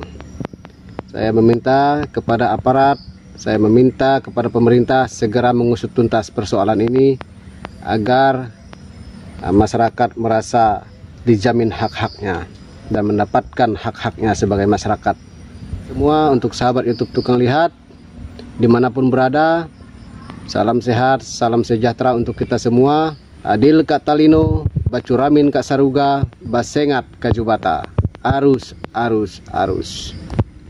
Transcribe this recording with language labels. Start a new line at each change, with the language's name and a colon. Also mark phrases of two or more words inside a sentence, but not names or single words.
Indonesian: Saya meminta kepada aparat, saya meminta kepada pemerintah segera mengusut tuntas persoalan ini agar masyarakat merasa dijamin hak-haknya dan mendapatkan hak-haknya sebagai masyarakat. Semua untuk sahabat YouTube Tukang Lihat dimanapun berada, salam sehat, salam sejahtera untuk kita semua.
Kendayan: Adil Kak Talino, Bacuramin Kak Saruga, Basengat Kak Jubata. Arus, arus, arus.